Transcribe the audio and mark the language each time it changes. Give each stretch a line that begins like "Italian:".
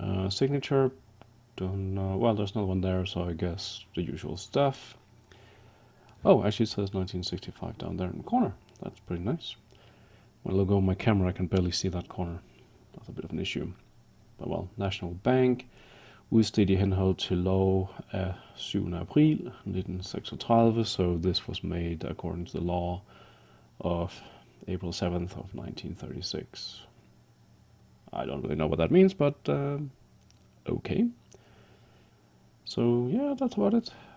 English: Signature, don't know. Well, there's another one there, so I guess the usual stuff. Oh, actually it says 1965 down there in the corner. That's pretty nice. When I look over my camera, I can barely see that corner. That's a bit of an issue. But well, National Bank.
Danish: udstedt i henhold til lov af 7.
English: april 1936, so this was made according to the law of April 7th of 1936. I don't really know what that means, but okay. So yeah, that's about it.